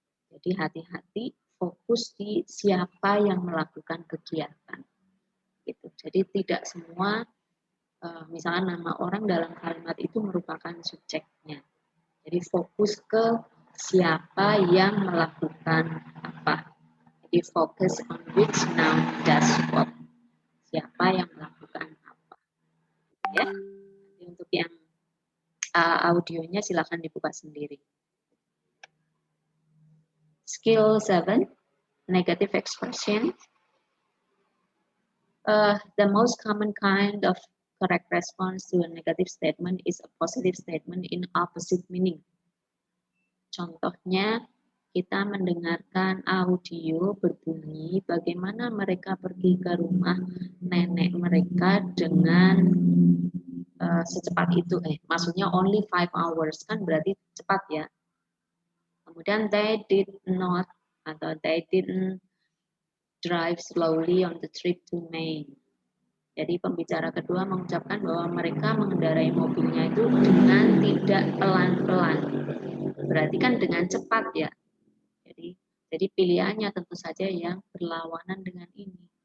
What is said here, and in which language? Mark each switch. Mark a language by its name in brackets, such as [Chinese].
[Indonesian] Jadi hati-hati, fokus di siapa yang melakukan kegiatan. Gitu. Jadi tidak semua, misalnya nama orang dalam kalimat itu merupakan subjeknya. Jadi fokus ke siapa yang melakukan apa. Jadi fokus [English] on which noun does what. [Indonesian] Siapa yang melakukan apa. Ya. Jadi untuk yang audionya silakan dibuka sendiri. [English] Skill 7, negative expression. The most common kind of correct response to a negative statement is a positive statement in opposite meaning. [Indonesian] Contohnya, kita mendengarkan audio berbunyi bagaimana mereka pergi ke rumah nenek mereka dengan secepat itu. Maksudnya [English] only 5 hours, [Indonesian] kan berarti cepat ya. Kemudian [English] they did not [Indonesian] atau [English] they didn't drive slowly on the trip to Maine. [Indonesian] Jadi pembicara kedua mengucapkan bahwa mereka mengendarai mobilnya itu dengan tidak pelan-pelan. Berarti kan dengan cepat ya. Jadi pilihannya tentu saja yang berlawanan dengan ini.